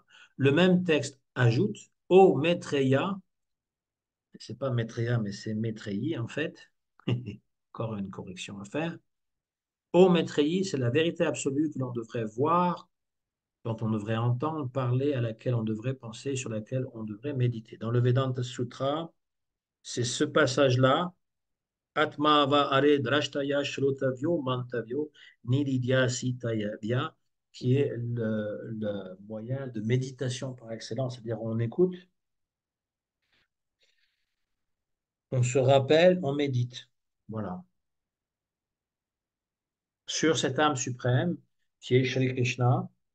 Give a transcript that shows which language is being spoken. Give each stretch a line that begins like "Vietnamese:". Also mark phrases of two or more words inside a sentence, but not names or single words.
French: Le même texte ajoute Ô Maitreya, c'est pas Maitreya, mais c'est Maitreyi en fait. Encore une correction à faire. Ô Maitreyi, c'est la vérité absolue que l'on devrait voir, dont on devrait entendre parler, à laquelle on devrait penser, sur laquelle on devrait méditer. Dans le Vedanta Sutra, c'est ce passage-là,
Sanskrit: आत्मा वा अरे द्रष्टव्यः श्रोतव्यो मन्तव्यो निदिध्यासितव्यः,
French: qui est le moyen de méditation par excellence, c'est-à-dire on écoute, on se rappelle, on médite. Voilà. Sur cette âme suprême qui est Shri Krishna.